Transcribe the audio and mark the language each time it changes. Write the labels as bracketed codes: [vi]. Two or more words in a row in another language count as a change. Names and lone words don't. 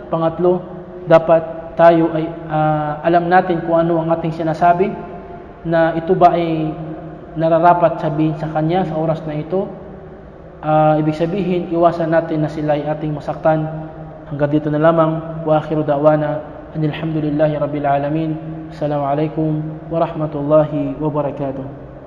[tl] Pangatlo, dapat tayo ay alam natin kung ano ang ating sinasabi, na ito ba ay nararapat sabihin sa kanya sa oras na ito. Ibig sabihin, iwasan natin na sila ay ating masaktan. Hanggang dito na lamang. [ar] وآخر دعوانا أن الحمد لله رب العالمين. السلام عليكم ورحمة الله وبركاته.